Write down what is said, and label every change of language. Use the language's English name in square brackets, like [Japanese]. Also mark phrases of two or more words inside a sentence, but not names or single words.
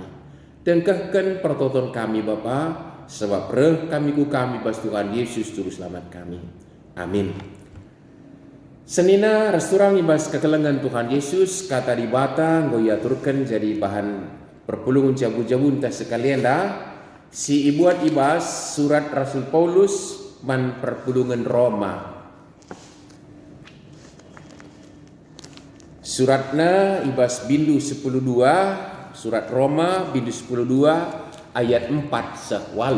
[Batak Karo] Tengkahkan pertoton kami Bapa, sebab reh kami bas Tuhan Yesus Juru Selamat kami. Amin. Senina resturang ibas kekelengan Tuhan Yesus kata dibata ngoyaturkan jadi bahan perpulungan jabu-jabun tak sekalian dah si ibuat ibas surat Rasul Paulus man perpulungan Roma. Suratna ibas bindu 10:2, surat Roma bindu 10:2 ayat 4 sewalu.